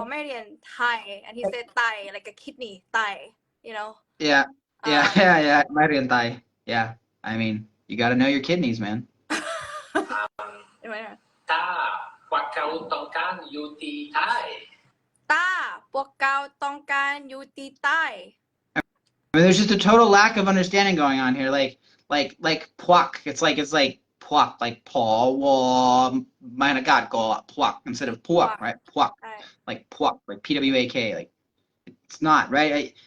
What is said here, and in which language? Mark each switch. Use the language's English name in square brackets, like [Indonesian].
[English] or [Thai] ไม่เรียนไทย [English] and he said Thai like a kidney Thai, you know. Yeah. My rin Thai. Yeah. I mean, you got to know your kidneys, man. [Thai] ถ้าพวกเขาต้องการอยู่ที่ไทย พวกเขาต้องการอยู่ที่ใต้ [English] I mean, there's just a total lack of understanding going on here. Like pluck. It's like pluck, like Paul mina god go pluck instead of pluck, right? Pluck. Like pluck, like PWAK. Like it's not, right?